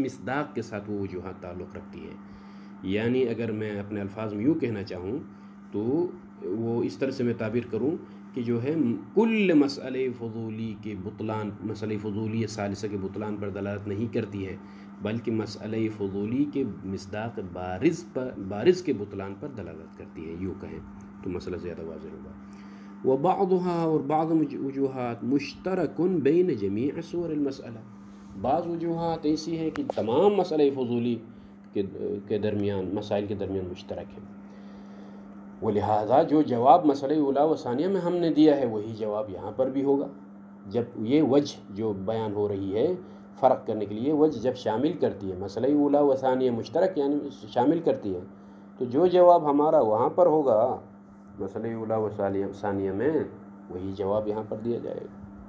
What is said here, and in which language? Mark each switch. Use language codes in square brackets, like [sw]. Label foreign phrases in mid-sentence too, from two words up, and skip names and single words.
[ur] مصداق کے ساتھ وہ وجوہات تعلق رکھتی ہے، یعنی اگر میں اپنے الفاظ میں یوں کہنا چاہوں تو وہ اس طرح سے میں تعبیر کروں کہ جو ہے کل مسئلہ فضولی کے بطلان، مسئلہ فضولی ثالثہ کے بطلان پر دلالت نہیں کرتی ہے، بلکہ مسئلہ فضولی کے مصداق بارز کے بطلان پر دلالت کرتی ہے، یوں کہیں تو مسئلہ زیادہ واضح ہوگا۔ [ar] وبعضها، [ur] اور بعض وجوہات [ar] مشترک بین جمیع صور المسئلہ، [ur] بعض وجوہات ایسی ہیں کہ تمام مسئلہ فضولی کے درمیان، مسائل کے درمیان مشترک ہے، ولہذا جو جواب مسئلہ اولا و ثانیہ میں ہم نے دیا ہے وہی جواب یہاں پر بھی ہوگا۔ جب یہ وجہ جو بیان ہو رہی ہے فرق کرنے کے لیے، وجہ جب شامل کرتی ہے مسئلہ اولا و ثانیہ مشترک یعنی شامل کرتی ہے، تو جو جواب ہمارا وہاں پر ہوگا مسئلہ اولا و ثانیہ میں وہی جواب یہاں پر دیا جائے گا۔